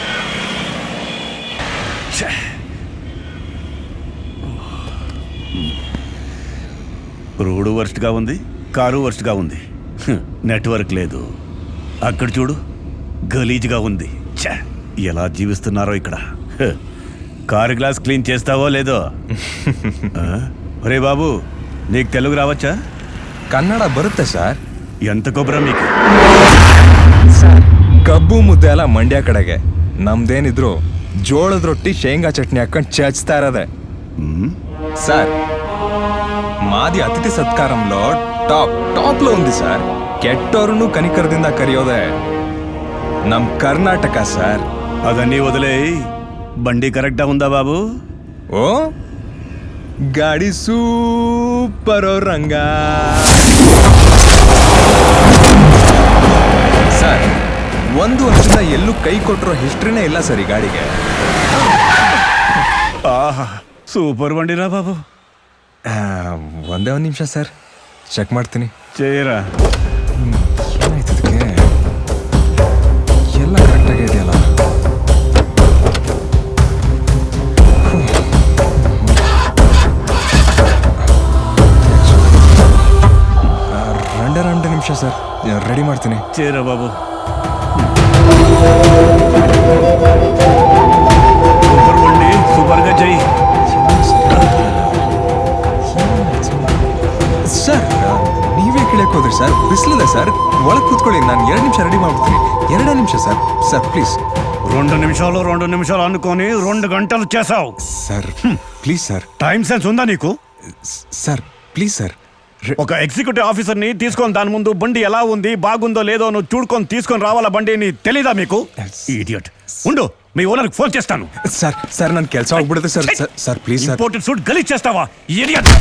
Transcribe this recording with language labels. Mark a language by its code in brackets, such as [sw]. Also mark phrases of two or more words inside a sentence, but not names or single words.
[te] రోడ్డు వర్స్ట్గా ఉంది, కారు వర్స్ట్గా ఉంది. నెట్వర్క్ లేదు. అక్కడ చూడు, గలీజ్గా ఉంది. ఎలా జీవిస్తున్నారో ఇక్కడ. కారు గ్లాస్ క్లీన్ చేస్తావో లేదో? ఒరే బాబు, నీకు తెలుగు రావచ్చా? [kn] ಕನ್ನಡ ಬರುತ್ತೆ ಸರ್. [te] ఎంత ಕೊಬ್ಬರ మీకు? [kn] ಸರ್, ಕಬ್ಬು ಮುದ್ದೆ ಎಲ್ಲ ಮಂಡ್ಯ ಕಡೆಗೆ. ನಮ್ದೇನಿದ್ರು ಜೋಳದ ರೊಟ್ಟಿ ಶೇಂಗಾ ಚಟ್ನಿ ಹಾಕೊಂಡು ಚಚ್ತಾ ಇರೋದೆ. [te] సార్, మాది అతిథి సత్కారంలో టాప్ లో ఉంది సార్. [kn] ಕೆಟ್ಟೋರುನು ಕನಿಕರದಿಂದ ಕರಿಯೋದೇ ನಮ್ ಕರ್ನಾಟಕ ಸಾರ್. [te] అదన్నీ వదిలే, బండి కరెక్టా ఉందా బాబు? [kn] ఓ ಗಾಡಿ ಸೂಪರೋ ರಂಗ. ಸರ್, 1 ವರ್ಷದ ಎಲ್ಲೂ ಕೈ ಕೊಟ್ಟಿರೋ ಹಿಸ್ಟ್ರಿನೇ ಇಲ್ಲ ಸರ್ ಈ ಗಾಡಿಗೆ. [te] ఆహా, సూపర్ బండిరా బాబు. [kn] ಒಂದೇ 1 ನಿಮಿಷ ಸರ್, ಚೆಕ್ ಮಾಡ್ತೀನಿ. [te] చేయరా. [kn] ಏನಾಯ್ತು ಇದಕ್ಕೆ? ಎಲ್ಲ ಕರೆಕ್ಟಾಗಿ ಇದೆಯಲ್ಲ? రెండు నిమిಷ ಸರ್, ರೆಡಿ ಮಾಡ್ತೀನಿ. [te] చేయరా బాబు. సూపర్ బండి, ಸೂಪರ್గా చెయ్యి. [kn] ಸರ್, ನೀವೇ ಕೇಳಕ್ಕೆ ಹೋದ್ರಿ ಸರ್? ಬಿಸಿಲಿದೆ ಸರ್, ಒಳಗೆ ಕೂತ್ಕೊಳ್ಳಿ. ನಾನು 2 ನಿಮಿಷ ರೆಡಿ ಮಾಡ್ಬಿಡ್ತೀನಿ. 2 ನಿಮಿಷ ಸರ್. ಸರ್ ಪ್ಲೀಸ್. [te] 2 నిమిషాలు అనుకొని 2 గంటలు చేసావు. సర్ ప్లీజ్ సార్. టైం సెన్స్ ఉందా నీకు? సార్ ప్లీజ్ సార్. ఒక ఎగ్జిక్యూటివ్ ఆఫీసర్ని తీసుకొని దాని ముందు బండి ఎలా ఉంది, బాగుందో లేదో నువ్వు చూడుకొని తీసుకొని రావాలా బండిని, తెలీదా మీకు? ఇడియట్. ఉండు, మీ ఓనర్కి ఫోన్ చేస్తాను. [kn] సార్ ನನ್ನ ಕೆಲಸ ಆಗ್ಬಿಡುತ್ತೆ ಸರ್. ಸರ್ ಪ್ಲೀಸ್ ಸರ್. [te] ఇంపోర్టెడ్ సూట్ గలీజ్ చేస్తావా? ఇడియట్.